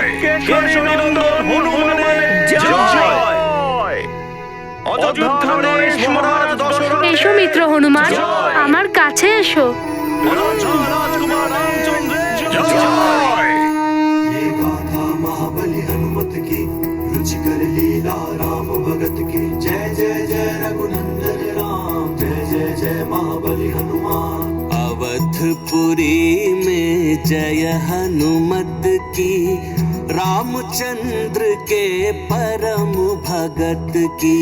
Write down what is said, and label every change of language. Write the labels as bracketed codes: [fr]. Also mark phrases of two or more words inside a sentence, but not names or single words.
[bn] কেশরী নন্দন হনুমানের জয়। অযোধ্যা নরেশ মহারাজ দশরথের। এসো মিত্র হনুমান, আমার কাছে এসো। রাজকুমার রামচন্দ্রের জয়। [hi] महाबली हनुमत की, रुचिकर लीला राम भगत की। जय जय जय रघुनंदन राम, जय जय जय महाबली हनुमान। अवधपुरी में जय हनुमत की, रामचंद्र के परम भगत की।